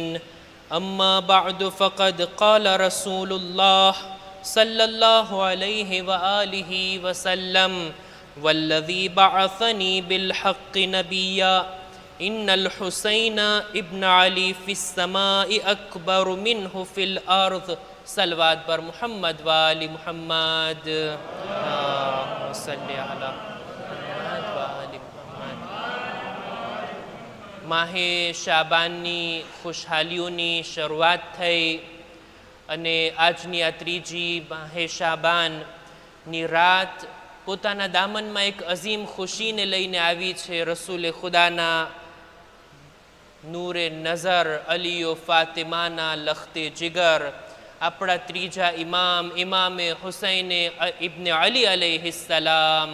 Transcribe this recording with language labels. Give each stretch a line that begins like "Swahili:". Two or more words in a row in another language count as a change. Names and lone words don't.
Arabic: أما بعد فقد قال رسول الله صلى الله عليه وآله وسلم والذي بعثني بالحق نبيا إن الحسين ابن علي في السماء أكبر منه في الأرض.
Persian: صلوات بر محمد وآل محمد.
Arabic: اللهم صل على محمد وآل محمد.
Gujarati: માહે શાબાનની ખુશહાલીઓની શરૂઆત થઈ અને આજની આ ત્રીજી માહે શાબાનની રાત પોતાના દામનમાં એક અઝીમ ખુશીને લઈને આવી છે. રસૂલે ખુદાના નૂરે નઝર અલીઓ ફાતિમાના લખતે જીગર આપણા ત્રીજા ઇમામે હુસૈને ઇબ્ને અલી અલૈહિસ્સલામ.